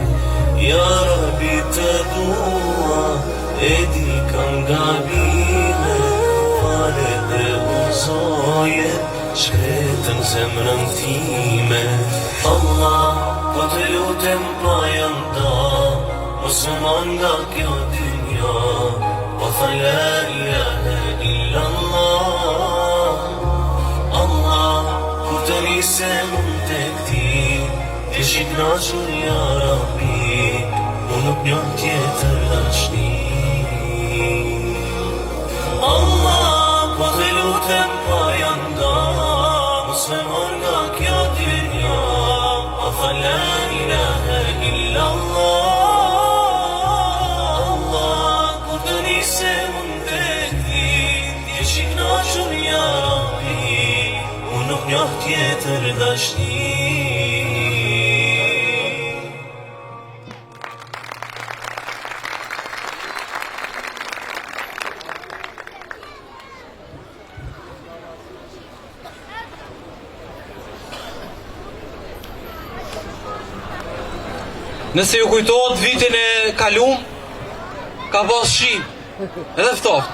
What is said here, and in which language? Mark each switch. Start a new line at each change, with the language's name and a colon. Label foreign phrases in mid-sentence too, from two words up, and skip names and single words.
Arabic: يا رب
Albanian: të dua, e di kam gabime, fale dhe uzoje, shkretën zemrën time. Allah, po të lutem pa janda, Musliman nga kjo dynja, po tha
Arabic: لا إله إلا الله.
Albanian: Allah, kur të nisem unë tek ti, ti shiknaqur
Arabic: يا رب,
Albanian: unë nuk njoh tjetër dashni. Allah, po të lutem pa janda, Musliman nga kjo dynja, po tha
Arabic: لا إله إلا الله.
Albanian: Nuk njoh tjetër dashni. Nëse ju kujtohet vitin e kalum, ka pas shi, edhe ftoft.